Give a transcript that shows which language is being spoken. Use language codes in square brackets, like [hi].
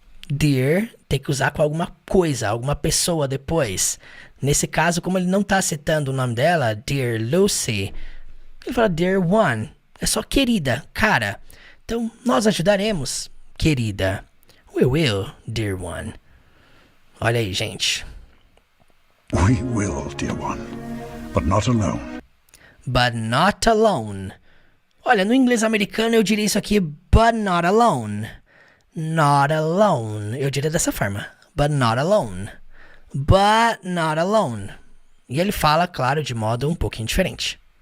[pt] Dear tem que usar com alguma coisa, alguma pessoa depois. Nesse caso, como ele não tá citando o nome dela, Dear Lucy, ele fala [en] Dear One, [pt] é só querida, cara. Então, nós ajudaremos, querida. [en] We will, Dear One. [pt] Olha aí, gente. [en] We will, dear one, but not alone. But not alone. [pt] Olha, no inglês americano eu diria isso aqui, [en] but not alone. Not alone. [pt] Eu diria dessa forma. [en] But not alone. But not alone. [pt] E ele fala, claro, de modo um pouquinho diferente.